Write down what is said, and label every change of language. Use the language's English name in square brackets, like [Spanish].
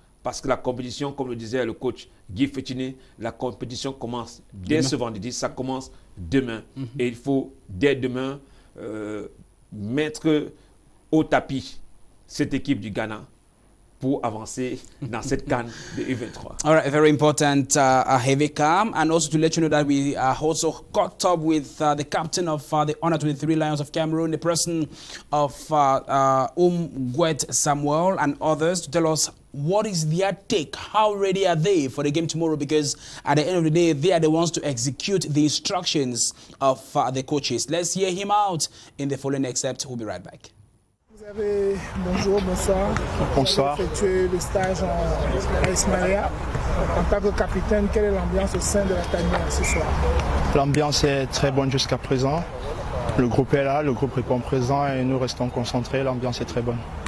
[French] Parce que la compétition, comme le disait le coach Guy Fechine, la compétition commence dès ce vendredi, ça commence demain. Et il faut, dès demain, mettre au tapis cette équipe du Ghana pour avancer dans cette CAN de U23. [English] All right, very important heavy cam, and also to let you know that we also caught up with the captain of the Under-23 Lions of Cameroon, the person of Gwet Samuel and others, to tell us what is their take, how ready are they for the game tomorrow, because at the end of the day, they are the ones to execute the instructions of the coaches. Let's hear him out in the following excerpt. We'll be right back. [French] Bonjour, bonsoir. Bonsoir. Vous avez effectué le stage à Ismaïlia. En tant que capitaine, quelle est l'ambiance au sein de la tanière ce soir? L'ambiance est très bonne jusqu'à présent. Le groupe est là, le groupe répond présent et nous restons concentrés. L'ambiance est très bonne.